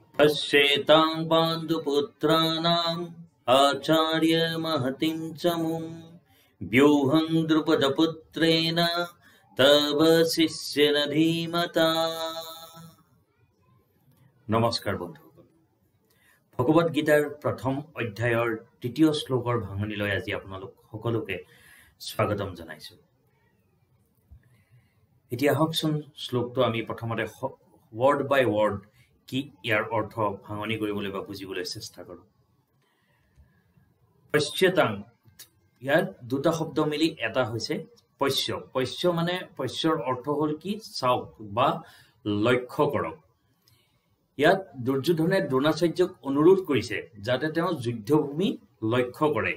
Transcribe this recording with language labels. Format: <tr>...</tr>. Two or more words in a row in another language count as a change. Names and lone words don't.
<sa>पश्येतां पाण्डुपुत्राणाम् आचार्य महतिं चमुं व्यूहं द्रुपदपुत्रेण तव शिष्येन धीमता।</sa> <as>নমস্কাৰ বন্ধুসকল, ভগৱত গীতাৰ প্ৰথম অধ্যায়ৰ তৃতীয় শ্লোকৰ भाঙনিলৈ আজি আপোনালোক সকলোকে স্বাগতম জনাইছো। এতিয়া হকচোন শ্লোকটো আমি প্ৰথমতে</as> <en>word by word</en> <as>কি ইয়াৰ অৰ্থ ভাঙনি কৰিবলৈ বা বুজিবলৈ চেষ্টা কৰো। পশ্যতাং, ইয়াত দুটা শব্দ মিলি এটা হৈছে পশ্য। পশ্য মানে পশ্যৰ অৰ্থ হ'ল কি চাওক বা লক্ষ্য কৰক। ইয়াত দুৰ্যোধনে দ্ৰোণাচাৰ্যক অনুৰোধ কৰিছে যাতে তেওঁ যুদ্ধভূমি লক্ষ্য কৰে।</as>